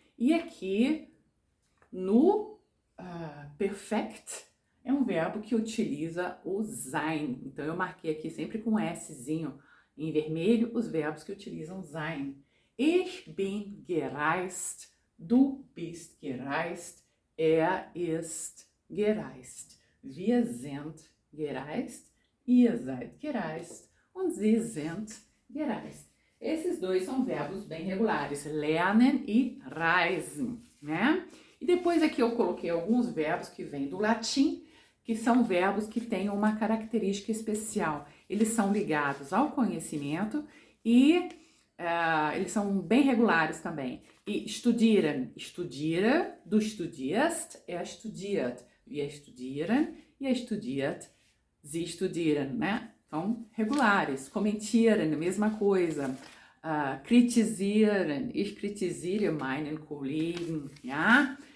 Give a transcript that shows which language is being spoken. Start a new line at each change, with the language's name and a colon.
Portuguese: E aqui no perfect é um verbo que utiliza o sein. Então eu marquei aqui sempre com Szinho em vermelho os verbos que utilizam sein.
German: Ich bin gereist, du bist gereist, ist gereist. Wir sind gereist, ihr seid gereist und sie sind gereist.
Portuguese: Esses dois são verbos bem regulares, lernen e reisen, né? E depois aqui eu coloquei alguns verbos que vêm do latim, que são verbos que têm uma característica especial. Eles são ligados ao conhecimento e eles são bem regulares também.
German: E studieren, studiere, du studierst, studiert, wir studieren, ihr studiert, sie studieren, né?
Portuguese: Então, regulares. Kommentieren, mesma coisa.
German: Kritisieren, ich kritisiere meinen Kollegen, ja?